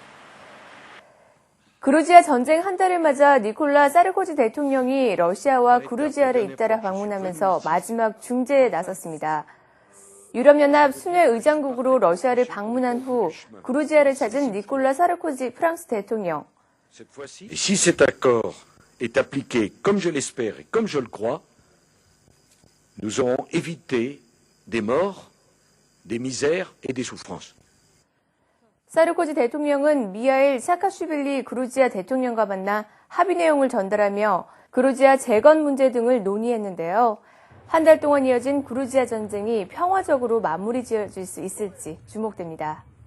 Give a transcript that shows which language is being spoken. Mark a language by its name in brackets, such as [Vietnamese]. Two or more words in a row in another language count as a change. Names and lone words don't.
[Korean] 그루지아 전쟁 한 달을 맞아 니콜라 사르코지 대통령이 러시아와 그루지아를 잇따라 방문하면서 마지막 중재에 나섰습니다. 유럽연합 순회 의장국으로 러시아를 방문한 후 그루지아를 찾은 니콜라 사르코지 프랑스 대통령. [French] Si cet accord est appliqué comme je l'espère et comme je le crois, nous aurons évité des morts, des misères et des souffrances. [Korean] 사르코지 대통령은 미하일 사카슈빌리 그루지아 대통령과 만나 합의 내용을 전달하며 그루지아 재건 문제 등을 논의했는데요. 한 달 동안 이어진 그루지아 전쟁이 평화적으로 마무리 지어질 수 있을지 주목됩니다.